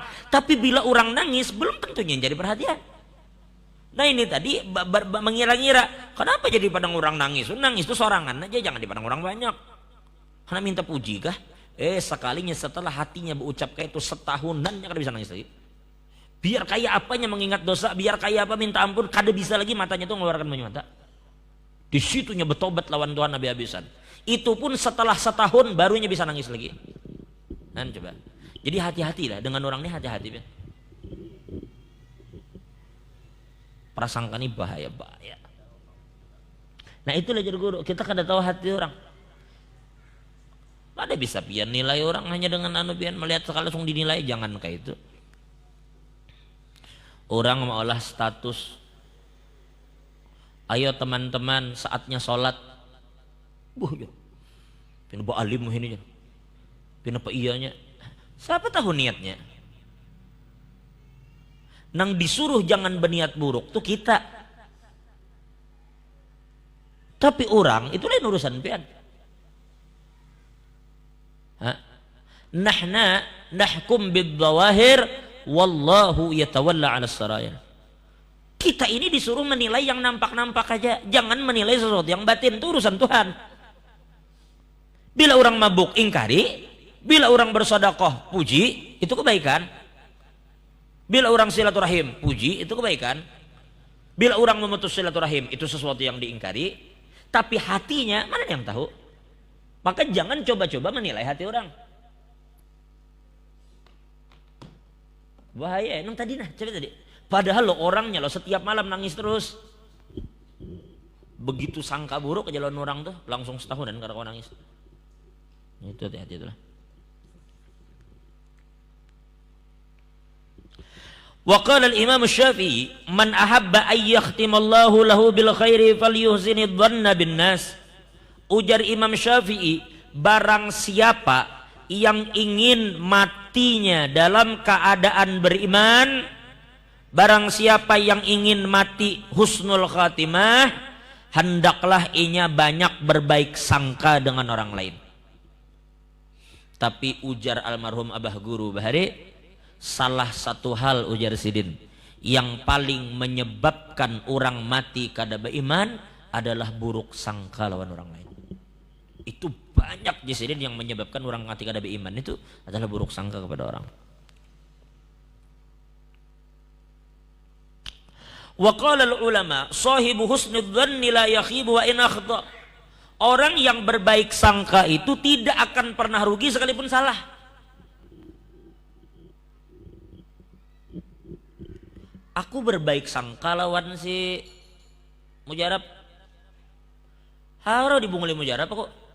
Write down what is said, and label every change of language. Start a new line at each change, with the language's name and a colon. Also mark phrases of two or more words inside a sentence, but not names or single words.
Banjar: Tapi bila orang nangis belum tentunya jadi perhatian. Nah ini tadi mengira-ngira, kenapa jadi padang orang nangis? Nangis tuh sorangan aja, jangan di padang orang banyak. Karena minta puji kah? Sekalinya setelah hatinya berucap kayak itu setahunan kada bisa nangis lagi. Biar kayak apanya mengingat dosa, biar kayak apa minta ampun, kada bisa lagi matanya tuh mengeluarkan banyak mata. Di situnya bertobat lawan Tuhan habis-habisan. Itu pun setelah setahun barunya bisa nangis lagi. Nah, coba. Jadi hati-hati lah dengan orang ini, hati-hati. Prasangka ini bahaya. Nah itulah jadi guru. Kita kada tahu hati orang. Ada bisa pian nilai orang hanya dengan pian melihat sekali langsung dinilai, jangan kayak itu. Orang maulah status.
Indonesian: Ayo teman-teman saatnya sholat.
Banjar: Ya. Kenapa alim ini? Kenapa iyanya? Siapa tahu niatnya? Nang disuruh jangan berniat buruk tuh kita. Tapi orang itu lain urusan pian.
Arabic: نحن نحكم بالظواهر والله يتولى على السرائر.
Banjar: Kita ini disuruh menilai yang nampak-nampak aja, jangan menilai sesuatu yang batin, itu urusan Tuhan. Bila orang mabuk ingkari, bila orang bersedekah puji, itu kebaikan. Bila orang silaturahim puji, itu kebaikan. Bila orang memutus silaturahim, itu sesuatu yang diingkari. Tapi hatinya mana yang tahu? Maka jangan coba-coba menilai hati orang. Bahaya. Nang tadi coba tadi. Padahal orangnya setiap malam nangis terus. Begitu sangka buruk ke jalan orang tuh langsung setahunan karena kau nangis. Itu hati-hati itulah.
Arabic: وقال الإمام الشافعي من أحب أن يختم الله له بالخير فليحسن الظن بالناس."
Banjar: Ujar Imam Syafi'i, barang siapa yang ingin matinya dalam keadaan beriman, barang siapa yang ingin mati
Arabic: حسن الخاتمة,
Banjar: hendaklah inya banyak berbaik sangka dengan orang lain. Tapi ujar almarhum Abah Guru Bahari, salah satu hal ujar Sidin yang paling menyebabkan orang mati kada beriman adalah buruk sangka lawan orang lain. Itu banyak di Sidin yang menyebabkan orang mati kada beriman itu adalah buruk sangka kepada orang.
Arabic: وقال العلماء صاحب حسن الظن لا يخيب وإن أخطأ.
Banjar: Orang yang berbaik sangka itu tidak akan pernah rugi sekalipun salah. Aku berbaik sangka lawan si Mujarab. Harus dibunguli Mujarab kok.